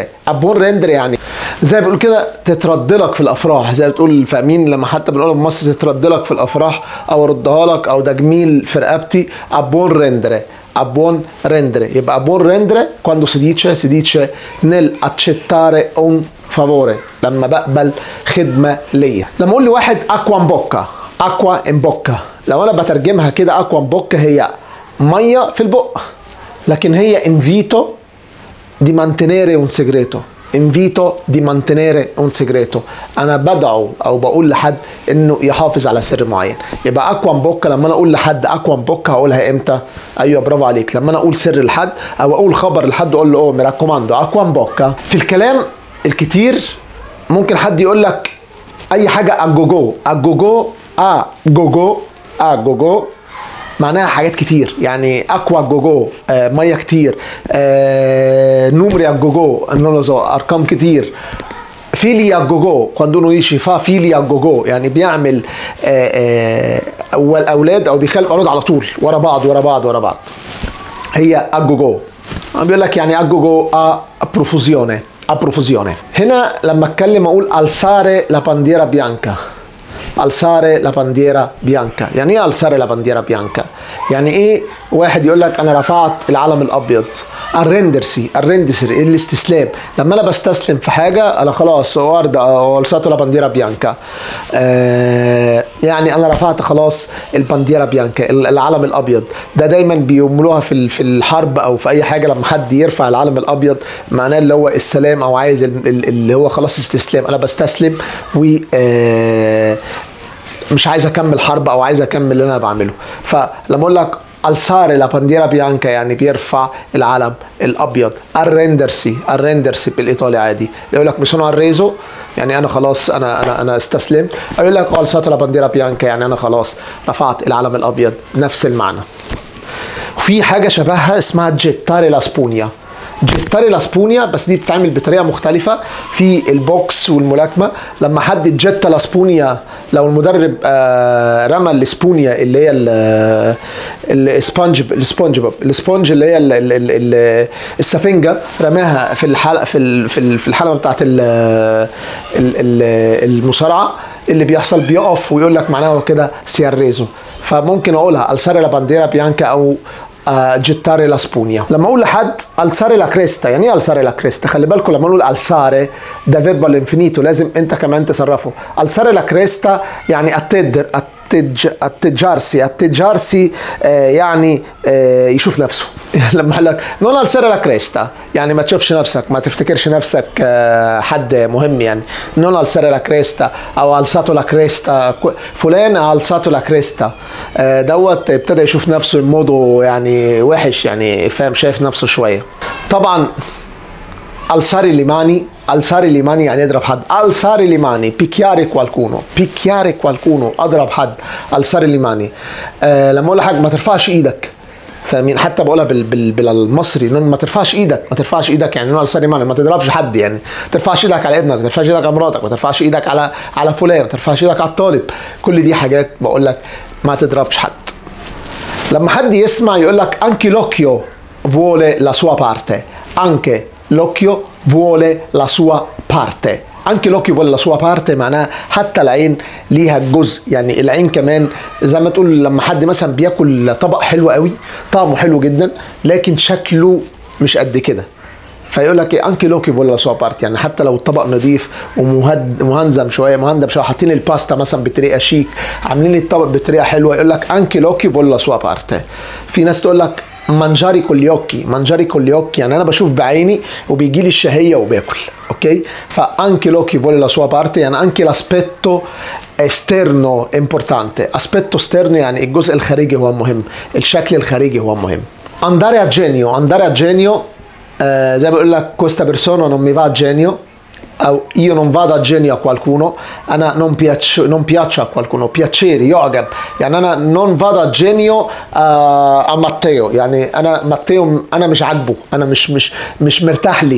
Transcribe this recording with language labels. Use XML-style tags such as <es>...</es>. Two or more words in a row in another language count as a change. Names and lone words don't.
<it>a buon rendere</it> <ar>يعني زي بيقول كده تترد لك في الافراح، زي بتقول فاهمين لما حتى بنقولها في مصر تترد لك في الافراح او اردها لك او ده جميل في رقبتي.</ar> <it>a buon rendere, a buon rendere.</it> <ar>يبقى</ar> <it>a buon rendere quando si dice nel accettare un favore،</it> <ar>لما بقبل خدمه ليا. لما اقول لواحد</ar> <it>acqua in bocca, acqua in bocca,</it> <ar>لو انا بترجمها كده</ar> <it>acqua in bocca</it> <ar>هي ميه في البق، لكن هي</ar> <it>invito di mantenere un segreto. invito di mantenere un segreto,</it> <ar>انا بدعو او بقول لحد انه يحافظ على سر معين. يبقى</ar> <it>acqua in bocca</it> <ar>لما انا اقول لحد</ar> <it>acqua in bocca</it> <ar>هقولها امتى؟ ايوه برافو عليك، لما انا اقول سر لحد او اقول خبر لحد اقول له</ar> <it>mi raccomando acqua in bocca.</it> <ar>في الكلام الكتير ممكن حد يقول لك اي حاجه اجوجو،</ar> <it>a gogo a gogo a gogo</it> <ar>معناها حاجات كتير، يعني</ar> <it>acqua a gogo</it> <ar>ميه كتير،</ar> <it>numeri a gogo</it> <ar>ارقام كتير،</ar> <it>figli a gogo quando uno dice fa figli a gogo</it> <ar>يعني بيعمل اولاد او بيخلف اولاد على طول ورا بعض ورا بعض ورا بعض، هي اجوجو. بيقول لك يعني</ar> <it>a gogo profusione profusione.</it> <ar>هنا لما اتكلم اقول</ar> <it>alzare la bandiera bianca، alzare la bandiera bianca.</it> <ar>يعني ايه</ar> <it>alzare la bandiera bianca؟</it> <ar>يعني ايه واحد يقول لك انا رفعت العلم الابيض. الرندرسي، الرندسري الاستسلام، لما انا بستسلم في حاجه انا خلاص ورده</ar> <it>alzato la bandiera bianca،</it> <ar>يعني انا رفعت خلاص</ar> <it>la bandiera bianca,</it> <ar>العلم الابيض. ده دايما بيعملوها في الحرب او في اي حاجه، لما حد يرفع العلم الابيض معناه اللي هو السلام او عايز اللي هو خلاص استسلام، انا بستسلم و مش عايز اكمل حرب او عايز اكمل اللي انا بعمله. فلما اقول لك</ar> <it>alzare la bandiera bianca</it> <ar>يعني بيرفع العلم الابيض. الرندرسي بالايطالي عادي، يقول لك مش انا الريزو يعني انا خلاص انا استسلمت، يقول لك</ar> <it>alzato la bandiera bianca</it> <ar>يعني انا خلاص رفعت العلم الابيض، نفس المعنى. وفي حاجه شبهها اسمها</ar> <it>gettare la spugna. gettare la spugna</it> <ar>بس دي بتتعمل بطريقه مختلفه في البوكس والملاكمه. لما حد</ar> <it>getta la spugna,</it> <ar>لو المدرب رمى السبونيا اللي هي السبونج اللي هي السفنجه، رماها في الحلقه في الحلبه بتاعت المصارعه، اللي بيحصل بيقف ويقول لك معناها كده سياريزو. فممكن اقولها</ar> <it>alzare la bandiera bianca</it> <ar>او</ar> <it>gettare la spugna.</it> <ar>لما اقول لحد</ar> <it>alzare la cresta،</it> <ar>يعني ايه</ar> <it>alzare la cresta؟</it> <ar>خلي بالكم لما نقول alzare ده فيرب الانفينيتو، لازم انت كمان تصرفه.</ar> <it>alzare la cresta</it> <ar>يعني اتجارسي يعني يشوف نفسه. لما قال لك</ar> <it>non alzare la cresta</it> <ar>يعني ما تشوفش نفسك، ما تفتكرش نفسك حد مهم، يعني</ar> <it>non alzare la cresta</it> <ar>او</ar> <it>alzato la cresta،</it> <ar>فلان</ar> <it>alzato la cresta</it> <ar>دوت ابتدى يشوف نفسه الموضوع يعني وحش، يعني فاهم، شايف نفسه شويه. طبعا</ar> <it>alzare le mani</it> <ar>يعني اضرب حد.</ar> <it>alzare le mani picchiare qualcuno</it> <ar>اضرب حد.</ar> <it>alzare le mani</it> <ar>لما اقول لحد ما ترفعش ايدك، فاهمين؟ حتى بقولها بالمصري، ما ترفعش ايدك يعني</ar> <it>non alzare le mani,</it> <ar>ما تضربش حد، يعني ما ترفعش ايدك على ابنك، ما ترفعش ايدك على مراتك، ما ترفعش ايدك على فلان، ما ترفعش ايدك على الطالب. كل دي حاجات بقول لك ما تضربش حد. لما حد يسمع يقول لك</ar> <it>anche l'occhio vuole la sua parte، anche l'occhio vuole la sua parte. anche l'occhio vuole la sua parte</it> <ar>معناها حتى العين ليها جزء، يعني العين كمان زي ما تقول لما حد مثلا بياكل طبق حلو قوي، طعمه حلو جدا لكن شكله مش قد كده، فيقول لك ايه</ar> <it>anche l'occhio vuole sua parte,</it> <ar>يعني حتى لو الطبق نظيف ومهندم شويه حاطين الباستا مثلا بطريقه شيك، عاملين الطبق بطريقه حلوه، يقول لك</ar> <it>anche l'occhio vuole sua parte.</it> <ar>في ناس تقول لك</ar> <it>mangiare cogli occhi, mangiare cogli occhi</it> <ar>يعني انا بشوف بعيني وبيجي لي الشهيه وباكل.</ar> <it>اوكي، anche l'occhio vuole la sua parte يعني anche l'aspetto esterno importante. aspetto esterno</it> <ar>يعني الجزء الخارجي هو مهم، الشكل الخارجي هو مهم.</ar> <it>andare a genio, andare a genio</it> <ar>زي ما بيقول لك</ar> <it>questa persona non mi va a genio، او io non vado a genio a qualcuno، انا non piaccio a qualcuno، piacere يعجب،</it> <ar>يعني انا</ar> <it>non vado a genio a Matteo،</it> <ar>يعني انا ماتيو انا مش عاجبه، انا مش مرتاح لي.</ar>